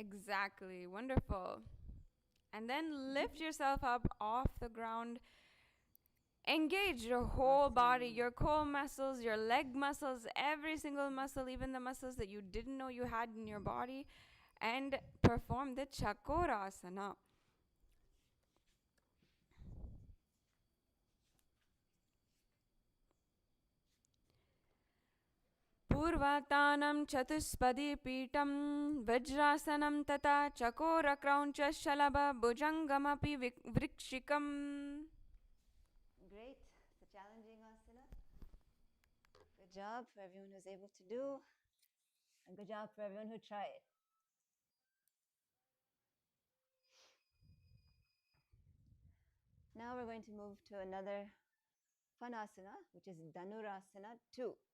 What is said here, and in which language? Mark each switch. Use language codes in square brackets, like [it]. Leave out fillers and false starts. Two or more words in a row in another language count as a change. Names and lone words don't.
[en] Exactly. Wonderful. And then lift yourself up off the ground. Engage your whole body, your core muscles, your leg muscles, every single muscle, even the muscles that you didn't know you had in your body, and perform the Chakrasana. [sa] Purvatanam chatuspadi pitam vajrasanam tata chakora krauncha shalabha bhujangamapi vrikshikam. [en] Great. It's a challenging asana. Good job for everyone who's able to do, and good job for everyone who tried. Now we're going to move to another fun asana, which is Dhanurasana 2.